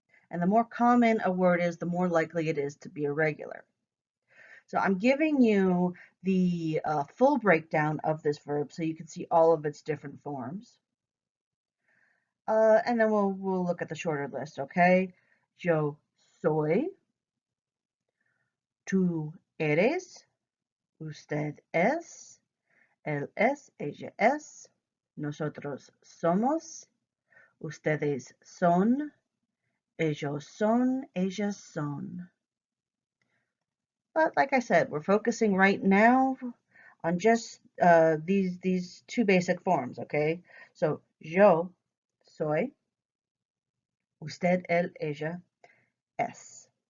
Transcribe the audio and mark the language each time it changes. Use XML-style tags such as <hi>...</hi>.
<en>And the more common a word is, the more likely it is to be irregular. So I'm giving you the full breakdown of this verb so you can see all of its different forms. And then we'll look at the shorter list, okay?</en> <es>Yo soy, tú eres, usted es, él es, ella es, nosotros somos, ustedes son, ellos son, ellas son.</es> <en>But like I said, we're focusing right now on just these two basic forms, okay?</en> <es>So, yo soy, usted, él, ella, es.</es>